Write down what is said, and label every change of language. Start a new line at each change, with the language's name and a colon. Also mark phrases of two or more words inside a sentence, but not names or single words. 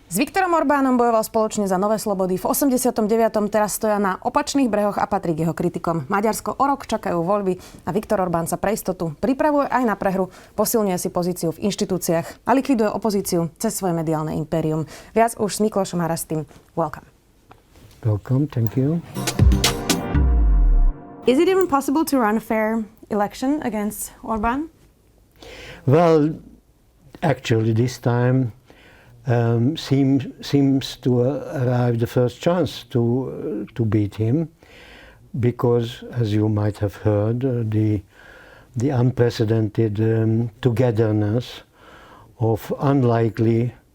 Slovak: S Viktorom Orbánom bojoval spoločne za nové slobody. V 89. teraz stoja na opačných brehoch a patrí k jeho kritikom. Maďarsko o rok čakajú voľby a Viktor Orbán sa pre istotu pripravuje aj na prehru, posilňuje si pozíciu v inštitúciách a likviduje opozíciu cez svoje mediálne impérium. Viac už s Miklošom Harasztim.
English: Welcome. Welcome, thank you. Is it even possible to run a fair election against Orbán? Well, actually this time seems to arrive the first chance to beat him, because, as you might have heard, the unprecedented togetherness of unlikely